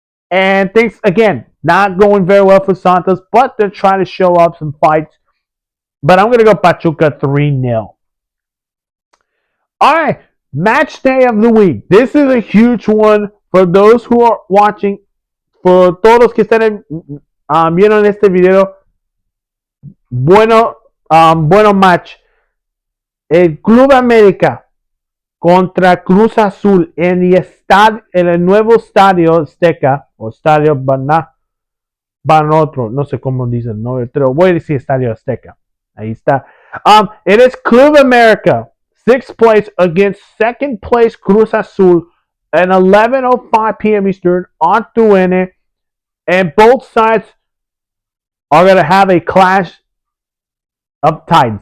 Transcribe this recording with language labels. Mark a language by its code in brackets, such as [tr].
[en] And things, again, not going very well for Santos, but they're trying to show up some fights. But I'm going to go Pachuca 3-0. All right, match day of the week. This is a huge one for those who are watching. [es] For todos los que están viendo en este video, bueno match. El Club América contra Cruz Azul en el nuevo estadio Azteca, o estadio Banotro, no sé cómo dicen, no, pero voy a decir estadio Azteca. Ahí está. [en] It is Club America, 6th place against 2nd place Cruz Azul at 11:05 p.m. Eastern on TUN, and both sides are going to have a clash of Titans.